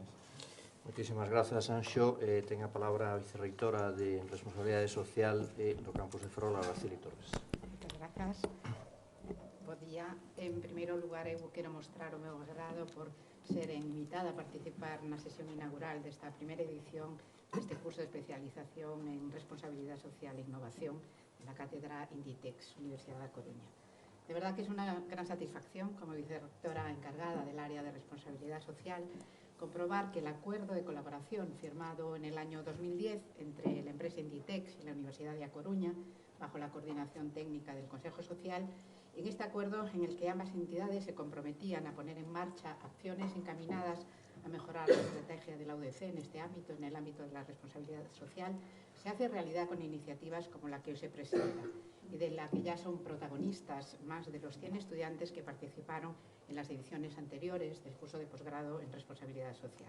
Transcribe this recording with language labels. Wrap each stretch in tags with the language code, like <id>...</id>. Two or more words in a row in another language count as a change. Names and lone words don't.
<gl>Moitísimas grazas, Anxo. Ten a palabra a vicerreitora de Responsabilidade Social do campus de Ferrol, Araceli Torres. Moitas grazas. Bo día. En primeiro lugar, eu quero mostrar o meu agrado por ser invitada a participar na sesión inaugural desta primeira edición deste curso de especialización en Responsabilidade Social e Innovación la Cátedra Inditex, Universidad da Coruña.</gl> <es>De verdad que es una gran satisfacción, como vicerrectora encargada del área de responsabilidad social, comprobar que el acuerdo de colaboración firmado en el año 2010 entre la empresa Inditex y la Universidad de A Coruña, bajo la coordinación técnica del Consejo Social, en este acuerdo en el que ambas entidades se comprometían a poner en marcha acciones encaminadas a mejorar la estrategia de la UDC en este ámbito, en el ámbito de la responsabilidad social, se hace realidad con iniciativas como la que hoy se presenta y de la que ya son protagonistas más de los 100 estudiantes que participaron en las ediciones anteriores del curso de posgrado en responsabilidad social.</es>